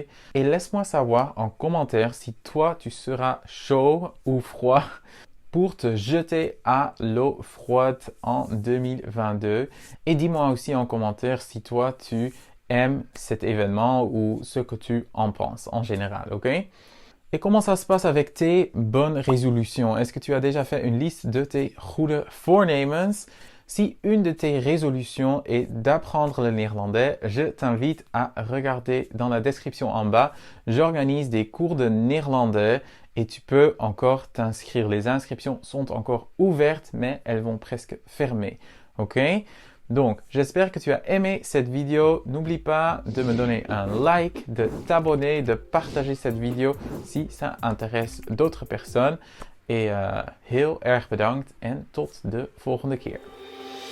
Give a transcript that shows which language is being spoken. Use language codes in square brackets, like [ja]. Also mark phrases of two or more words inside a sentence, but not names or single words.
[fr] Et laisse-moi savoir en commentaire si toi tu seras chaud ou froid pour te jeter à l'eau froide en 2022. Et dis-moi aussi en commentaire si toi tu aimes cet événement ou ce que tu en penses en général, ok? Et comment ça se passe avec tes bonnes résolutions? Est-ce que tu as déjà fait une liste de tes [nl] goede voornemens? [fr] Si une de tes résolutions est d'apprendre le néerlandais, je t'invite à regarder dans la description en bas. J'organise des cours de néerlandais et tu peux encore t'inscrire. Les inscriptions sont encore ouvertes, mais elles vont presque fermer. Ok? Donc, j'espère que tu as aimé cette vidéo. N'oublie pas de me donner un like, de t'abonner, de partager cette vidéo si ça intéresse d'autres personnes. [nl] Et heel erg bedankt en tot de volgende keer.